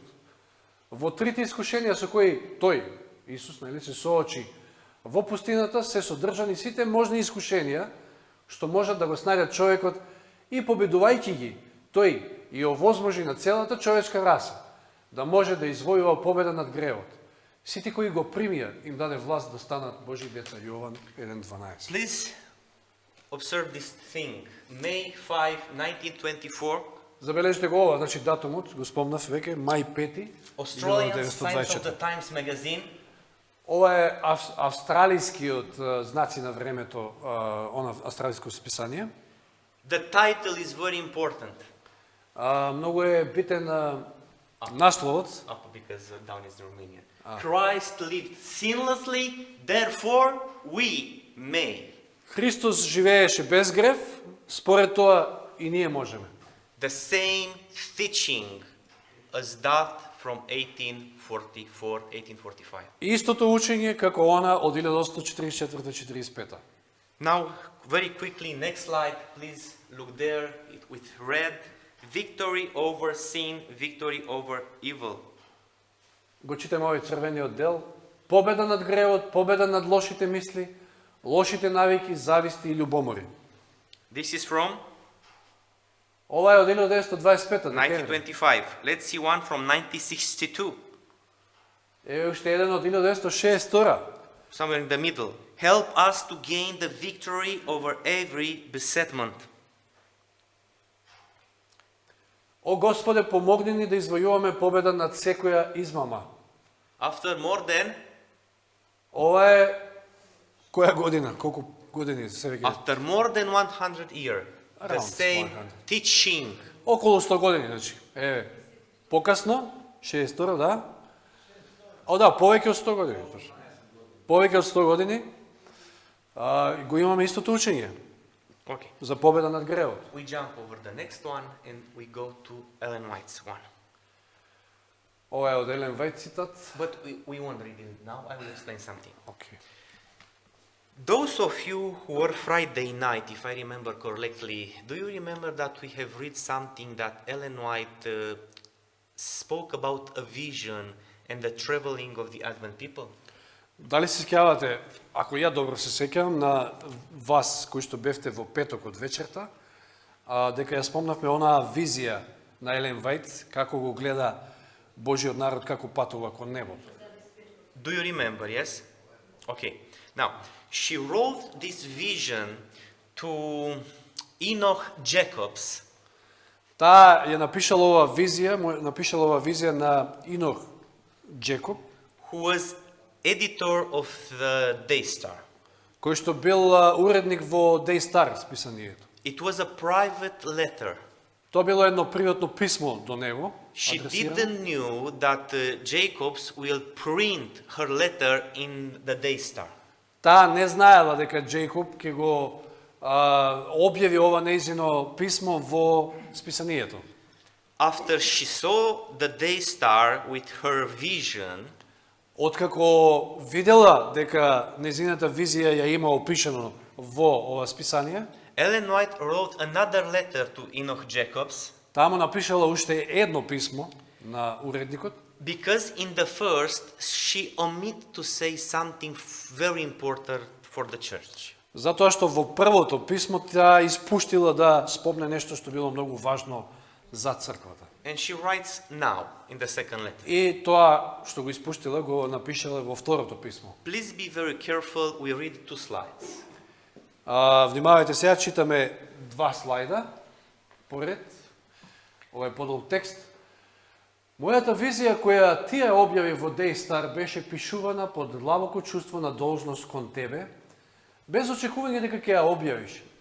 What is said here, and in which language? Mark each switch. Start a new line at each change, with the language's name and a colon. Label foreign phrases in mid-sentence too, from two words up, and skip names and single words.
Macedonian: Во трите искушенија со кои тој, Исус, се соочи во пустината, се содржани сите можни искушенија што можат да го снајдат човекот и победувајќи ги, тој и овозможи на целата човечка раса да може да извојува победа над гревот. Сите кои го примија им даде власт да станат Божји деца. Јован 1:12.
English: Please observe this thing. May 5, 1924.
Macedonian: Забележите го ова, значи датумот, го спомнав веќе, мај 5,
English: Australian Times of 1924. the Times magazine.
Macedonian: Ова е австралискиот знаци на времето, она австралиско списание.
English: The title is very important.
Macedonian: Многу е битен насловот.
English: Up because down is Romanian. Christ lived sinlessly, therefore we may.
Macedonian: Христос живееше без грев, според тоа и ние можеме.
English: The same teaching as that from 1844, 1845.
Macedonian: Истото учење како она од 1844-45.
English: Now, very quickly, next slide, please look there with red. Victory over sin, victory over evil.
Macedonian: Го читаме овој црвениот дел. Победа над гревот, победа над лошите мисли, лошите навики, зависти и љубомори.
English: This is from
Macedonian: Ова е од 1925. 1925.
English: Let's see one from 1962.
Macedonian: Е уште еден од 1962.
English: Somewhere in the middle. Help us to gain the victory over every besetment.
Macedonian: О Господе, помогни ни да извојуваме победа над секоја измама.
English: After more than
Macedonian: Ова е која година? Колку години се веќе?
English: After more than 100 years, the Around same 100. teaching.
Macedonian: Околу 100 години, значи. Покасно, 62, да. Да, повеќе од 100 години. Повеќе од 100 години го имаме истото учење
English: Okay.
Macedonian: за победа над гревот.
English: We jump over the next one and we go to Ellen White's one.
Macedonian: Ова е од Елен Вајт цитат.
English: But we won't read it now. I will explain something.
Macedonian: Окей.
English: Those of you who were Friday night, if I remember correctly, do you remember that we have read something that Ellen White spoke about a vision and the traveling of the Advent people?
Macedonian: Дали се сеќавате, ако ја добро се сеќавам, на вас кои што бевте во петок од вечерта, дека ја спомнавме онаа визија на Елен Вајт, како го гледа Божиот народ, како патува кон небото.
English: Do you remember, yes? Okay. Now, she wrote this vision to Enoch Jacobs,
Macedonian: Таа ја напишала оваа визија на Инох Джекоб,
English: who was editor of the Daystar.
Macedonian: кој што бил уредник во Daystar списанието.
English: It was a private letter.
Macedonian: Тоа било едно приватно писмо до него,
English: She
Macedonian: адресирано.
English: didn't knew that Jacobs will print her letter in the Daystar.
Macedonian: Таа не знаела дека Джейкоб ќе го објави ова нејзино писмо во списанието.
English: After she saw the Daystar with her vision,
Macedonian: Откако видела дека незината визија ја има опишано во ова списание,
English: Ellen White wrote another letter to Enoch Jacobs
Macedonian: таму напишала уште едно писмо на уредникот,
English: because in the first she omitted to say something very important for the church.
Macedonian: затоа што во првото писмо таа испуштила да спомне нешто што било многу важно за црквата.
English: And she writes now in the second letter.
Macedonian: И тоа што го испуштила го напишала во второто писмо.
English: Please be very careful, we read 2 slides.
Macedonian: Внимавајте сега, читаме 2 слайда поред. Ова е подолг текст. Мојата визија која ти ја објави во Дејстар беше пишувана под длабоко чувство на должност кон тебе, без очекување дека ќе ја објавиш.